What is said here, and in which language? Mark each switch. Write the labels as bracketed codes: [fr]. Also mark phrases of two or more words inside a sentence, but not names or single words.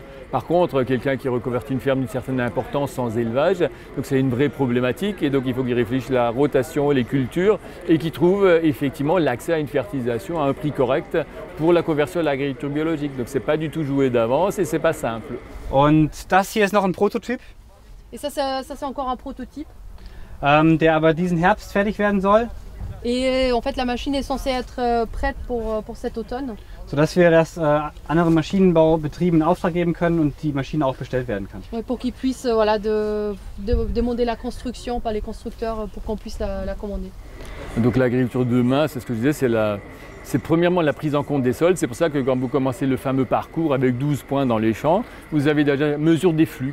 [fr] Par contre, quelqu'un qui reconvertit une ferme d'une certaine importance sans élevage, donc c'est une vraie problématique et donc il faut qu'il réfléchisse à la rotation, les cultures et qu'il trouve effectivement l'accès à une fertilisation à un prix correct pour la conversion à l'agriculture biologique. Donc c'est pas du tout joué d'avance et c'est pas simple. [de] Und das hier ist noch ein Prototyp. [fr] Et ça c'est encore un prototype. [de] Der aber diesen Herbst fertig werden soll. [fr] Et en fait la machine est censée être prête pour cet automne. [de] Sodass wir das anderen Maschinenbaubetrieben in Auftrag geben können und die Maschine auch bestellt werden kann. [fr] Ouais, pour qu'ils puissent demander la construction par les constructeurs pour qu'on puisse la commander. Donc l'agriculture de demain, c'est ce que je disais, c'est premièrement la prise en compte des sols. C'est pour ça que quand vous commencez le fameux parcours avec 12 points dans les champs, vous avez déjà mesure des flux.